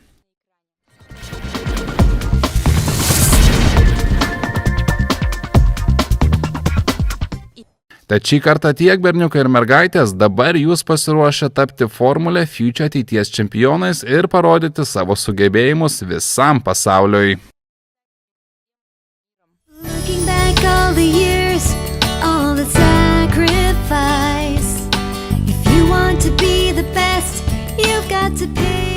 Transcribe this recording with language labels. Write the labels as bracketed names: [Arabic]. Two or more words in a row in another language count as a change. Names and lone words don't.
[Lithuanian] Tad šį kartą tiek, berniukai ir mergaitės, dabar jūs pasiruošę tapti Formulė Future ateities čempionais ir parodyti savo sugebėjimus visam pasauliui. [English] Looking back all the years, all the sacrifice. If you want to be the best, you've got to pay.